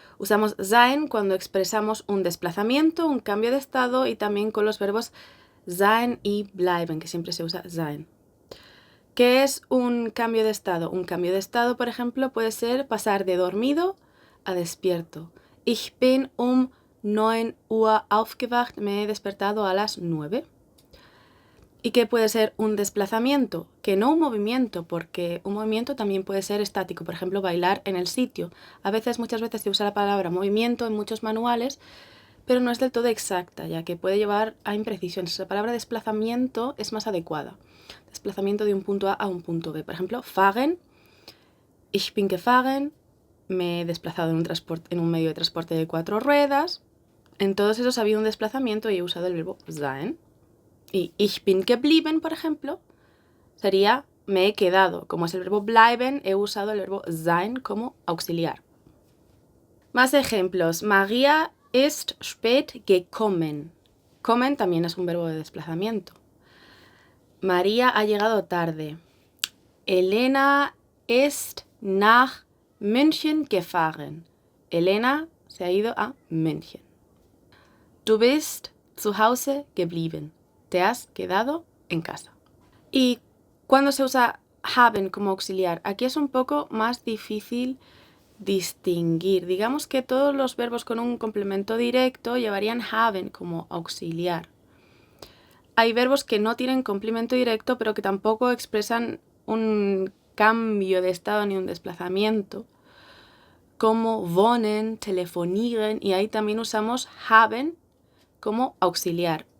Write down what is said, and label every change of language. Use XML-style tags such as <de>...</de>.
<es>Usamos sein cuando expresamos un desplazamiento, un cambio de estado, y también con los verbos sein y bleiben, que siempre se usa sein. ¿Qué es un cambio de estado? Un cambio de estado, por ejemplo, puede ser pasar de dormido a despierto.</es> <de>Ich bin 9 Uhr aufgewacht,</de> <es>me he despertado a las 9. ¿Y qué puede ser un desplazamiento? Que no un movimiento, porque un movimiento también puede ser estático, por ejemplo, bailar en el sitio. Muchas veces se usa la palabra movimiento en muchos manuales, pero no es del todo exacta, ya que puede llevar a imprecisiones. La palabra desplazamiento es más adecuada. Desplazamiento de un punto A un punto B. Por ejemplo, fahren,</es> <de>ich bin gefahren,</de> <es>me he desplazado en un medio de transporte de 4 ruedas. En todos esos ha habido un desplazamiento y he usado el verbo sein. Y</es> <de>ich bin geblieben,</de> <es>por ejemplo, sería me he quedado. Como es el verbo bleiben, he usado el verbo sein como auxiliar. Más ejemplos.</es> <de>María ist spät gekommen.</de> <es>Kommen también es un verbo de desplazamiento. María ha llegado tarde.</es> <de>Elena ist nach München gefahren.</de> <es>Elena se ha ido a München.</es> <de>Du bist zu Hause geblieben.</de> <es>Te has quedado en casa. ¿Y cuándo se usa haben como auxiliar? Aquí es un poco más difícil distinguir. Digamos que todos los verbos con un complemento directo llevarían haben como auxiliar. Hay verbos que no tienen complemento directo, pero que tampoco expresan un cambio de estado ni un desplazamiento, como wohnen, telefonieren, y ahí también usamos haben como auxiliar.</es>